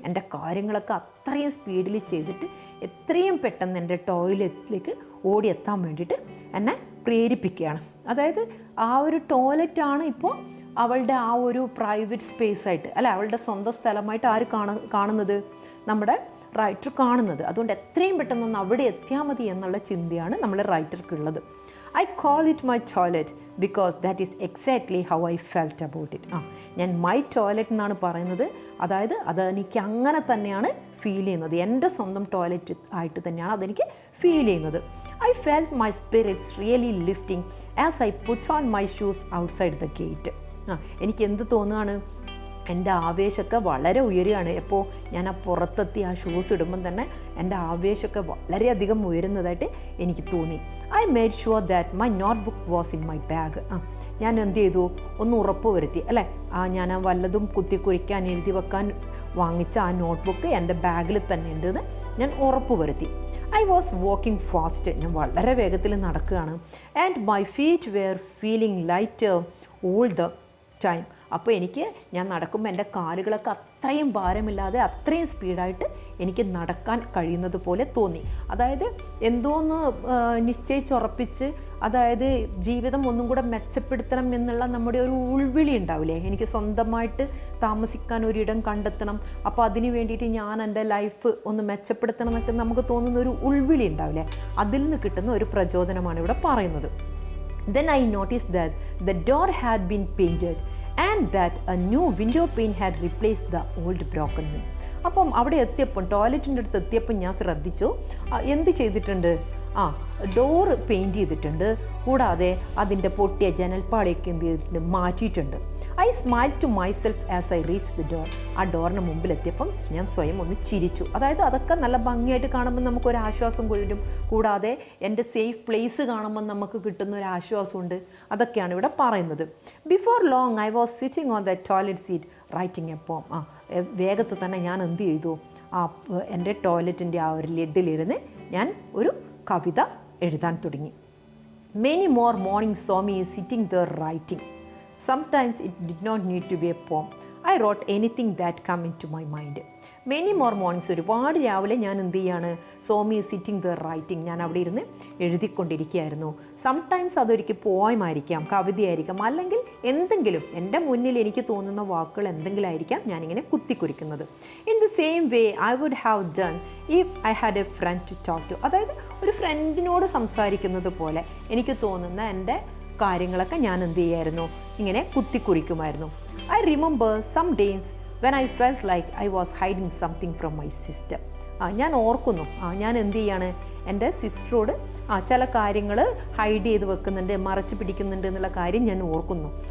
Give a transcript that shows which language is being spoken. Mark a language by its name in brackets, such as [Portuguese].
[Malayalam] എൻ്റെ കാര്യങ്ങളൊക്കെ അത്രയും സ്പീഡിൽ ചെയ്തിട്ട് എത്രയും പെട്ടെന്ന് എൻ്റെ ടോയ്ലറ്റിലേക്ക് ഓടിയെത്താൻ വേണ്ടിയിട്ട് എന്നെ പ്രേരിപ്പിക്കുകയാണ്. അതായത് ആ ഒരു ടോയ്ലറ്റാണ് ഇപ്പോൾ അവളുടെ ആ ഒരു പ്രൈവറ്റ് സ്പേസ് ആയിട്ട് അല്ല, അവളുടെ സ്വന്തം സ്ഥലമായിട്ട് ആര് കാണുന്നത്? നമ്മുടെ റൈറ്റർ കാണുന്നത്. അതുകൊണ്ട് എത്രയും പെട്ടെന്നൊന്ന് അവിടെ എത്തിയാൽ മതി എന്നുള്ള ചിന്തയാണ് നമ്മൾ റൈറ്റർക്കുള്ളത്. [English] I call it my toilet because that is exactly how I felt about it. [Malayalam] ഞാൻ മൈ ടോയ്ലറ്റ് എന്നാണ് പറയുന്നത്. അതായത് അതെനിക്ക് അങ്ങനെ തന്നെയാണ് ഫീൽ ചെയ്യുന്നത്. എൻ്റെ സ്വന്തം ടോയ്ലറ്റ് ആയിട്ട് തന്നെയാണ് അതെനിക്ക് ഫീൽ ചെയ്യുന്നത്. I felt my spirits really lifting as I put on my shoes outside the gate. എനിക്ക് എന്ത് തോന്നുകയാണ്? എൻ്റെ ആവേശമൊക്കെ വളരെ ഉയരുകയാണ്. എപ്പോൾ ഞാൻ ആ പുറത്തെത്തി ആ ഷൂസ് ഇടുമ്പം തന്നെ എൻ്റെ ആവേശമൊക്കെ വളരെയധികം ഉയരുന്നതായിട്ട് എനിക്ക് തോന്നി. [English] I made sure that my note book was in my bag. [Malayalam] ഞാൻ എന്ത് ചെയ്തു? ഒന്ന് ഉറപ്പ് വരുത്തി അല്ലേ, ഞാൻ വല്ലതും കുത്തിക്കുറിക്കാൻ എഴുതി വെക്കാൻ വാങ്ങിച്ച ആ നോട്ട് ബുക്ക് എൻ്റെ ബാഗിൽ തന്നെ ഉണ്ടെന്ന് ഞാൻ ഉറപ്പ് വരുത്തി. [English] I was walking fast. [Malayalam] ഞാൻ വളരെ വേഗത്തിൽ നടക്കുകയാണ്. [English] And my feet were feeling light all the time. [Malayalam] അപ്പോൾ ഞാൻ നടക്കുമ്പോൾ എൻ്റെ കാലുകളൊക്കെ അത്രയും ഭാരമില്ലാതെ അത്രയും സ്പീഡായിട്ട് എനിക്ക് നടക്കാൻ കഴിയുന്നത് പോലെ തോന്നി. അതായത് എന്തോന്ന് നിശ്ചയിച്ചുറപ്പിച്ച്, അതായത് ജീവിതം ഒന്നും കൂടെ മെച്ചപ്പെടുത്തണം എന്നുള്ള നമ്മുടെ ഒരു ഉൾവിളി ഉണ്ടാവില്ലേ, എനിക്ക് സ്വന്തമായിട്ട് താമസിക്കാൻ ഒരിടം കണ്ടെത്തണം, അപ്പോൾ അതിന് വേണ്ടിയിട്ട് ഞാൻ എൻ്റെ ലൈഫ് ഒന്ന് മെച്ചപ്പെടുത്തണം എന്നൊക്കെ നമുക്ക് തോന്നുന്ന ഒരു ഉൾവിളി ഉണ്ടാവില്ലേ, അതിൽ നിന്ന് കിട്ടുന്ന ഒരു പ്രചോദനമാണ് ഇവിടെ പറയുന്നത്. [English] Then I noticed that the door had been painted and that a new window pane had replaced the old broken one. [Malayalam] അപ്പം അവിടെ എത്തിയപ്പം, ടോയ്ലറ്റിൻ്റെ അടുത്ത് എത്തിയപ്പം ഞാൻ ശ്രദ്ധിച്ചു എന്ത് ചെയ്തിട്ടുണ്ട്? ഡോറ് പെയിൻറ് ചെയ്തിട്ടുണ്ട്. കൂടാതെ അതിൻ്റെ പൊട്ടിയ ജനൽപ്പാളിയൊക്കെ എന്ത് ചെയ്തിട്ടുണ്ട്? മാറ്റിയിട്ടുണ്ട്. [English] I smile to myself as I reach the door. [Malayalam] ആ ഡോറിന് മുമ്പിലെത്തിയപ്പം ഞാൻ സ്വയം ഒന്ന് ചിരിച്ചു. അതായത് അതൊക്കെ നല്ല ഭംഗിയായിട്ട് കാണുമ്പോൾ നമുക്കൊരു ആശ്വാസം കൊള്ളും. കൂടാതെ എൻ്റെ സേഫ് പ്ലേസ് കാണുമ്പോൾ നമുക്ക് കിട്ടുന്ന ഒരു ആശ്വാസമുണ്ട്. അതൊക്കെയാണ് ഇവിടെ പറയുന്നത്. [English] Before long I was sitting on the toilet seat writing a poem. [Malayalam] വേഗത്തിൽ തന്നെ ഞാൻ എന്ത് ചെയ്തു? എൻ്റെ ടോയ്ലറ്റിൻ്റെ ആ ഒരു ലെഡിലിരുന്ന് ഞാൻ ഒരു കവിത എഴുതാൻ തുടങ്ങി. [English] Many more mornings saw me sitting there writing. Sometimes it did not need to be a poem. I wrote anything that came into my mind. Many more mornings, [Malayalam] ഒരുപാട് രാവിലെ ഞാൻ എന്ത് ചെയ്യാണ്? [English] saw me sitting there writing. [Malayalam] ഞാൻ അവിടെ ഇരുന്ന് എഴുതിക്കൊണ്ടിരിക്കുകയായിരുന്നു. Sometimes അതൊരിക്കൽ poem ആയിരിക്കാം, കവിതയായിരിക്കാം, അല്ലെങ്കിൽ എന്തെങ്കിലും എൻ്റെ മുന്നിൽ എനിക്ക് തോന്നുന്ന വാക്കുകൾ എന്തെങ്കിലും ആയിരിക്കാം ഞാനിങ്ങനെ കുത്തിക്കുറിക്കുന്നത്. [English] In the same way I would have done if I had a friend to talk to. [Malayalam] അതായത് ഒരു ഫ്രണ്ടിനോട് സംസാരിക്കുന്നത് പോലെ എനിക്ക് തോന്നുന്ന എൻ്റെ കാര്യങ്ങളൊക്കെ ഞാൻ എന്ത് ചെയ്യായിരുന്നു? ഇങ്ങനെ കുത്തിക്കുറിക്കുമായിരുന്നു. [English] I remember some days when I felt like I was hiding something from my sister. [Malayalam] ഞാൻ ഓർക്കുന്നു, ഞാൻ എന്ത് ചെയ്യാണ്? എൻ്റെ സിസ്റ്ററോട് ചില കാര്യങ്ങൾ ഹൈഡ് ചെയ്ത് വെക്കുന്നുണ്ട്, മറച്ചു പിടിക്കുന്നുണ്ട് എന്നുള്ള കാര്യം ഞാൻ ഓർക്കുന്നു.